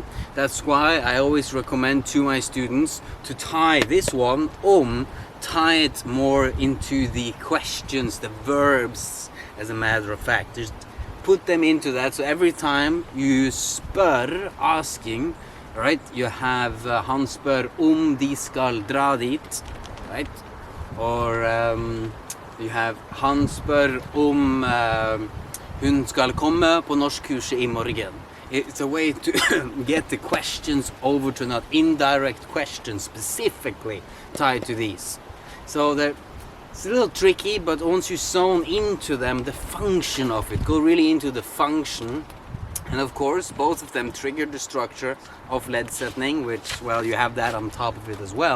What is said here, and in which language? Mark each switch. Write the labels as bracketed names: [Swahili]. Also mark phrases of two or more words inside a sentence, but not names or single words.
[English] That's why I always recommend to my students to tie this one, tie it more into the questions, the verbs, as a matter of fact. Just put them into that. So every time you spør, asking, right, you have [Norwegian] han spør de skal dra dit, [English] right? Or you have [Norwegian] han spør hun skal komme på norskkurset I morgen. [English] It's a way to get the questions over to not indirect questions specifically tied to these. So it's a little tricky, but once you zone into them, the function of it, go really into the function. And of course, both of them trigger the structure of lead setting, which, well, you have that on top of it as well.